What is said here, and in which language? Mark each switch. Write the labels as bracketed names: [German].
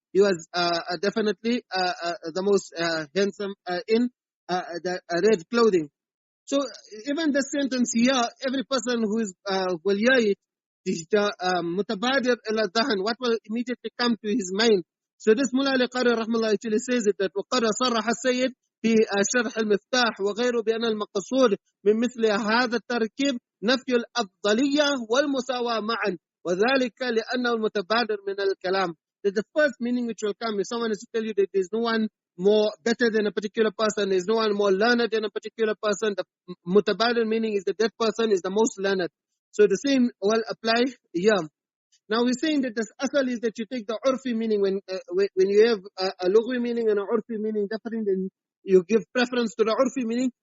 [English] He was definitely the most handsome in the red clothing. So even the sentence here, every person who is will hear it, mutabadir ila dhahan, what will immediately come to his mind. So this Mullah al-Qari rahmallah actually says it, that [Arabic] وقد صرح السيد في شرح المفتاح وغيره بأن المقصود من مثل هذا التركيب نفي الأفضلية والمساواة معا وذلك لأنه المتبادر من الكلام. [English] That the first meaning which will come is someone is to tell you that there is no one more better than a particular person, there is no one more learned than a particular person. The mutabadir meaning is that that person is the most learned. So the same will apply here. Now we're saying that this asal is that you take the urfi meaning when you have a lugwi meaning and an urfi meaning different, and you give preference to the urfi meaning.